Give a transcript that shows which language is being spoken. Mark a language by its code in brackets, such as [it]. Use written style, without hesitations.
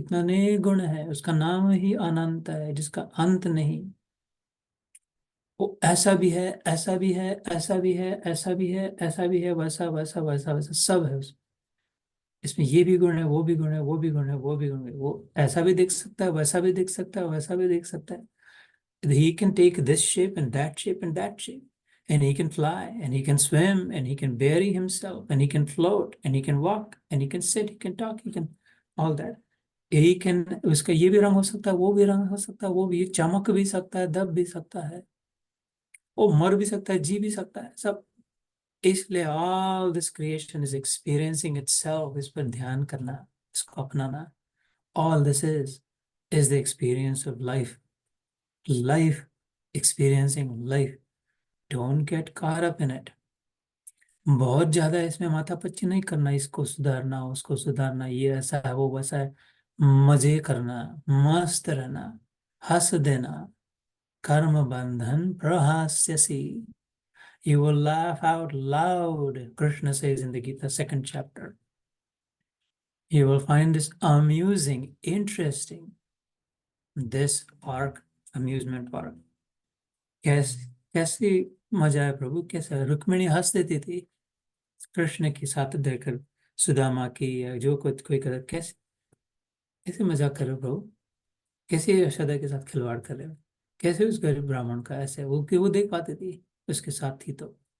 [hi] इतना गुण है, उसका नाम ही अनंत है, जिसका अंत नहीं। वो ऐसा भी है, ऐसा भी है, ऐसा भी है, ऐसा भी है, ऐसा भी है, वैसा वैसा वैसा वैसा सब है उसमें। इसमें ये भी गुण है, वो भी गुण है, वो भी गुण है, वो भी गुण है। वो ऐसा भी देख सकता है, वैसा भी देख सकता है, वैसा भी देख सकता है। [en] He can take this shape and that shape and that shape, and he can fly, and he can swim, and he can bury himself, and he can float, and he can walk, and he can sit, he can talk, he can all that. He can, [hi] उसका ये भी रंग हो सकता है, वो भी रंग हो सकता है, वो भी चमक भी सकता है, दब भी सकता है, वो मर भी सकता है, जी भी सकता है, सब। इसलिए [en] all this creation is experiencing itself। [hi] इस पर ध्यान करना, इसको अपनाना। [en] All this is the experience of life। life, experiencing life. Don't get caught up in it. [hi] बहुत ज्यादा इसमें माथापच्ची नहीं करना, इसको सुधारना उसको सुधारना, ये ऐसा है वो वैसा है। मजे करना, मस्त रहना, हंस देना। [sa] कर्म बंधन प्रहास्यसि, [en] you will laugh out loud, Krishna says in the Gita, second chapter. You will find this amusing, interesting, this park, amusement park. [hi] कैसी मजा है प्रभु, कैसा। रुक्मिणी हंस देती थी कृष्ण के साथ देखकर, सुदामा की या जो कुछ कोई कर, कैसे कैसे मजाक कर रहे हो प्रभु, कैसे यशोदा के साथ खिलवाड़ कर रहे हो, कैसे उस गरीब ब्राह्मण का ऐसे, वो कि वो देख पाती थी उसके साथ थी तो।